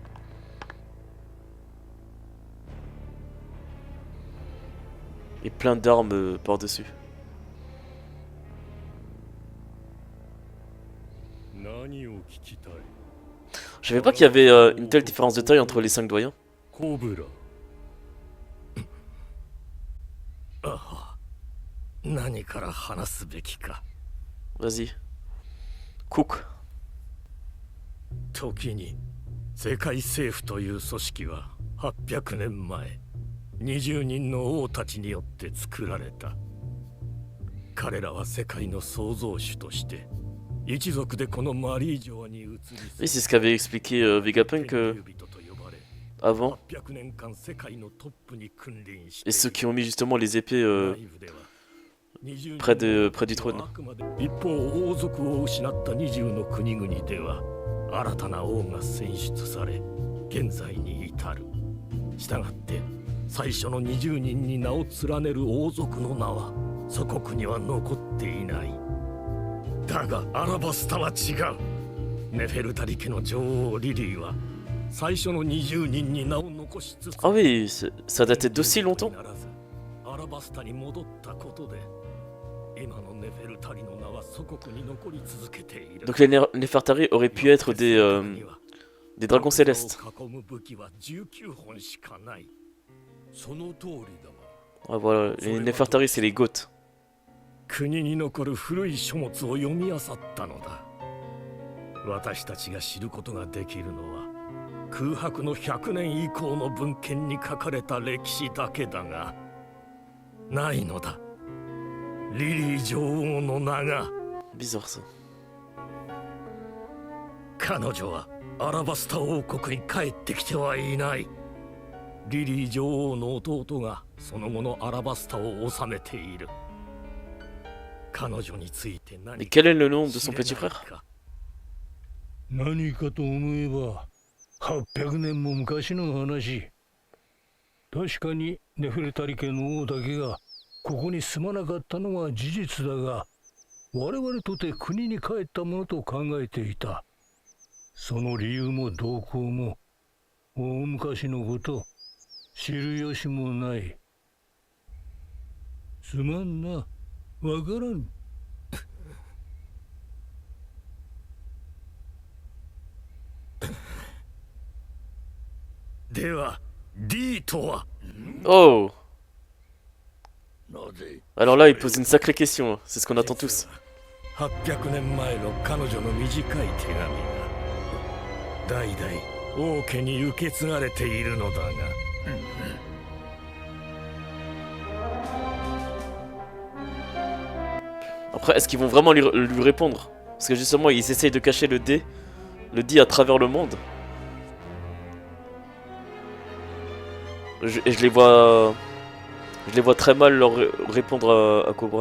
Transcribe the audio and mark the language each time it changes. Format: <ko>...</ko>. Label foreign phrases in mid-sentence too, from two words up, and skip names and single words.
<fr>Et plein d'armes par-dessus. Je savais pas qu'il y avait une telle différence de taille entre les 5 doyens.</fr> <ja>コブラああ、何から話すべきか。</ja> <fr>Vas-y. Cook.</fr> <ja>時に世界政府という組織は800年前20人の王たちによって作られた。彼らは世界の創造主として一族でこのマリー城に移り</ja> <fr>Oui, c'est ce qu'avait expliqué Vegapunk avant. Et ceux qui ont mis justement les épées près du trône.</fr> <ja>一方王族を失った20の国々では新たな王が選出され現在に至る。したがって最初の20人に名を連ねる王族の名は祖国には残っていない。だがアラバスタは違う。ネフェルタリ家の女王リリーは最初の20人に名を残しつつ</ja> <fr>Ah oui, ça datait d'aussi longtemps.</fr> <ja>アラバスタに戻ったことで今のネフェルタリの名は祖国に残り続けている。</ja> <fr>Donc les Nefertari auraient pu être des dragons célestes.</fr> <ja>囲む武器は19本しかない。その通りだが</ja> <fr>Ah voilà, les Nefertari c'est les Goths.</fr> <ja>国に残る古い書物を読み漁ったのだ。私たちが知ることができるのは空白の100年以降の文献に書かれた歴史だけだがないのだ。リリー女王の名が。</ja> <fr>Bizarre ça.</fr> <ja>彼女はアラバスタ王国に帰ってきてはいない。リリー女王の弟がその後のアラバスタを治めている。彼女について何</ja> <fr>Et quel est le nom de son petit frère?</fr> <ja>何かと思えば800年も昔の話。確かにネフレタリ家の王だけがここに住まなかったのは事実だが、我々とて国に帰ったものと考えていた。その理由も動向も大昔のこと、知る由もない。すまんな、わからん。では D とは Oh!</ja> <fr>Alors là, il pose une sacrée question, c'est ce qu'on attend tous.</fr> <ja>800 年前の彼女の短い手紙が代々王家に受け継がれているのだが、</ja> <fr>Après, est-ce qu'ils vont vraiment lui répondre? Parce que justement, ils essayent de cacher le D à travers le monde. Et je les vois très mal leur répondre à Cobra.</fr>